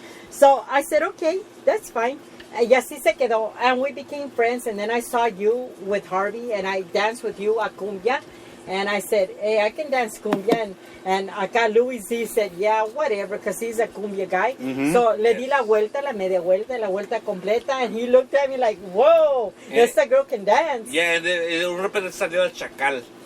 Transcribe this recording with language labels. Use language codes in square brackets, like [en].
[en] So I said, okay, that's fine. [es] Y así se quedó, [en] and we became friends. And then I saw you with Harvey, and I danced with you a cumbia. And I said, hey, I can dance cumbia. And acá Louis Z said, yeah, whatever, because he's a cumbia guy. Mm-hmm. [es] So le di la vuelta, la media vuelta, la vuelta completa. [en] And he looked at me like, whoa, esta girl can dance. [es] yeah, and de repente salió el chacal.